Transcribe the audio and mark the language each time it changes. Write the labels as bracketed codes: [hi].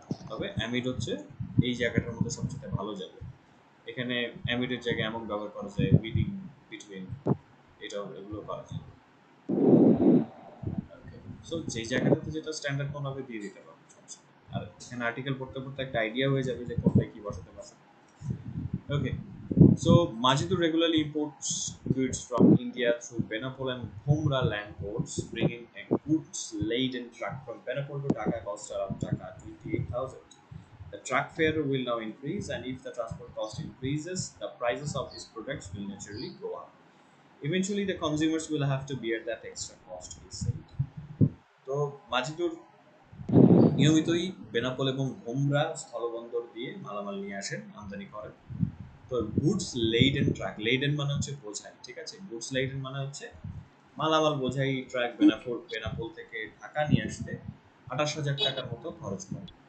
[bn] তবে অ্যামিড হচ্ছে এই জায়গাটার মধ্যে সবচেয়ে ভালো যাবে। এখানে অ্যামিডের জায়গায় এমন ব্যবহার করা যায়, [en] bidding between, [bn] এগুলো করা যায়। ওকে, সো যেই জায়গাটাতে যেটা স্ট্যান্ডার্ড কোন হবে দিয়ে দিতে পারবো, সমস্যা নেই। আর এখানে আর্টিকেল পড়তে পড়তে একটা আইডিয়া হয়ে যাবে যে কোনটায় কি বসাতে পারবে। [en] Okay, so Majidur regularly imports goods from India through Benapol and Bhumra land ports, bringing a goods laden truck from Benapol to Dhaka cost around Dhaka 28,000. The truck fare will now increase, and if the transport cost increases, the prices of these products will naturally go up. Eventually, the consumers will have to bear that extra cost, he said. [bn] তো মাজিদুর নিয়মিতই বেনাপোল এবং ভোমরা স্থলবন্দর দিয়ে মালামাল নিয়ে আসেন, আমদানি করেন। তো গুডস লেইডেন ট্রাক, লেইডেন মানে হচ্ছে বোঝাই, ঠিক আছে, গুডস লেইডেন মানে হচ্ছে মালামাল বোঝাই ট্রাক বেনাপোল থেকে ঢাকা নিয়ে আসতে 28,000 টাকার মতো খরচ করে।